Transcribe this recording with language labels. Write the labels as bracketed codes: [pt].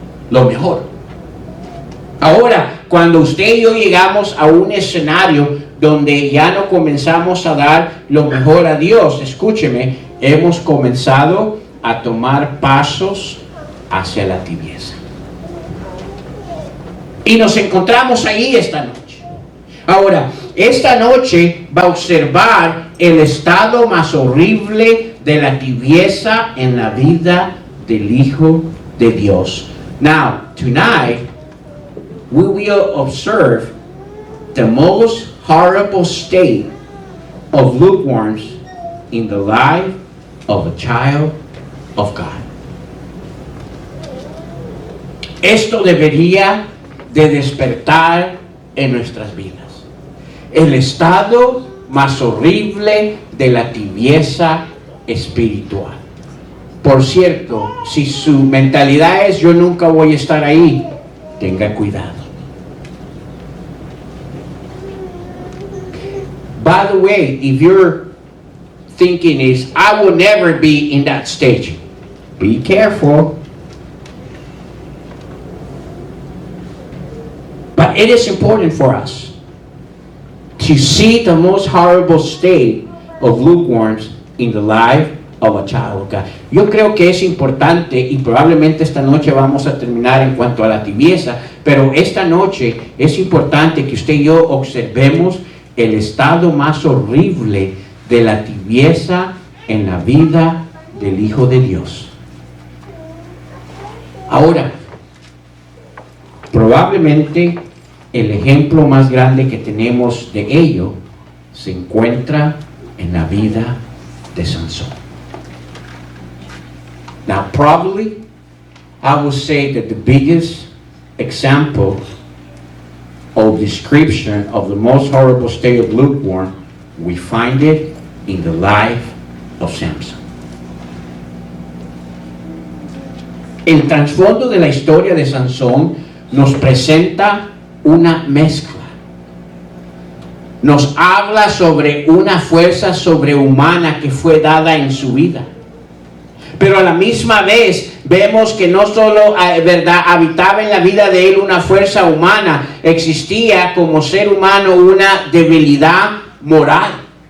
[es] Lo mejor. Ahora, cuando usted y yo llegamos a un escenario donde ya no comenzamos a dar lo mejor a Dios, escúcheme, hemos comenzado a tomar pasos hacia la tibieza. Y nos encontramos ahí esta noche. Ahora, esta noche va a observar el estado más horrible de la tibieza en la vida del Hijo de Dios. [en] Now, tonight, we will observe the most horrible state of lukewarmness in the life of a child of God. [es] Esto debería de despertar en nuestras vidas. El estado más horrible de la tibieza espiritual. Por cierto, si su mentalidad es yo nunca voy a estar ahí, tenga cuidado. [en] By the way, if your thinking is, I will never be in that stage, be careful. But it is important for us to see the most horrible state of lukewarmness in the life of a child of God. [es] Yo creo que es importante, y probablemente esta noche vamos a terminar en cuanto a la tibieza, pero esta noche es importante que usted y yo observemos el estado más horrible de la tibieza en la vida del Hijo de Dios. Ahora, probablemente el ejemplo más grande que tenemos de ello se encuentra en la vida de Sansón. [en] Now, probably, I would say that the biggest example of description of the most horrible state of lukewarm, we find it in the life of Samson. [es] El trasfondo de la historia de Sansón nos presenta una mezcla. Nos habla sobre una fuerza sobrehumana que fue dada en su vida. Pero a la misma vez vemos que no solo habitaba en la vida de él una fuerza humana, existía como ser humano una debilidad moral.